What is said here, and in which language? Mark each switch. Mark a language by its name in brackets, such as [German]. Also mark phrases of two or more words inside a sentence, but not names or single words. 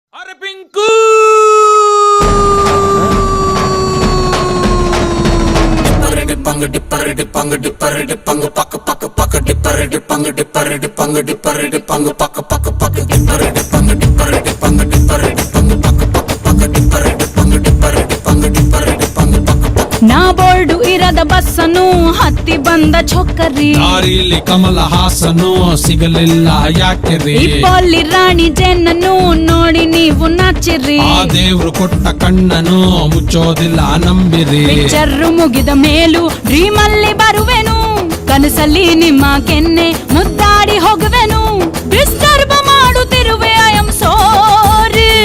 [Kannada] ಅರೆ ಪಿಂಕು ಡಿಪ್ಪಂಗ ಡಿಪ್ಪರ ಡಿಪ್ಪಂಗ ಡಿಪ್ಪರ ಡಿಪ್ಪಂಗ ಪಕ್ಕ ಪಕ್ಕ ಪಕ್ಕ ಡಿಪ್ಪರ ಡಿಪ್ಪಂಗ ಡಿಪ್ಪರ ಡಿಪ್ಪಂಗ ಡಿಪ್ಪರ ಡಿಪ್ಪಂಗ ಪಕ್ಕ ಪಕ್ಕ ಪಕ್ಕ ಡಿಪ್ಪರ ಡಿಪ್ಪಂಗ ಡಿಪ್ಪರ ಡಿಪ್ಪಂಗ ಡಿಪ್ಪರ ಡಿಪ್ಪಂಗ ಪಕ್ಕ ಪಕ್ಕ ಪಕ್ಕ ಡಿಪ್ಪರ ಡಿಪ್ಪಂಗ ಡಿಪ್ಪರ ಡಿಪ್ಪಂಗ ಡಿಪ್ಪರ ಡಿಪ್ಪಂಗ ಪಕ್ಕ ಪಕ್ಕ ನಾ ಬೋರ್ಡು ಇರದ ಬಸ್ಸನು ಹತ್ತಿ ಬಂದ ಚೊಕ್ಕರಿ ದಾರಿಲಿ ಕಮಲ ಹಾಸನು ಸಿಗಲಿಲ್ಲ ಯಾಕೆರಿ ಇಪ್ಪಲ್ಲಿ ರಾಣಿ ಜೇನನ್ನು ನೋಡಿ ನೀವು ನಾಚಿರಿ ಆ ದೇವ್ರು ಕೊಟ್ಟ ಕಣ್ಣನು ಮುಚ್ಚೋದಿಲ್ಲ ನಂಬಿರಿ ಪಿಕ್ಚರ್ ಮುಗಿದ ಮೇಲೂ ಡ್ರೀಮ್ ಅಲ್ಲಿ ಬರುವೆನು ಕನಸಲ್ಲಿ ನಿಮ್ಮ ಕೆನ್ನೆ ಮುದ್ದಾಡಿ ಹೋಗುವೆನು ಡಿಸ್ಟರ್ಬ್ ಮಾಡುತ್ತಿರುವೆ [English] I am sorry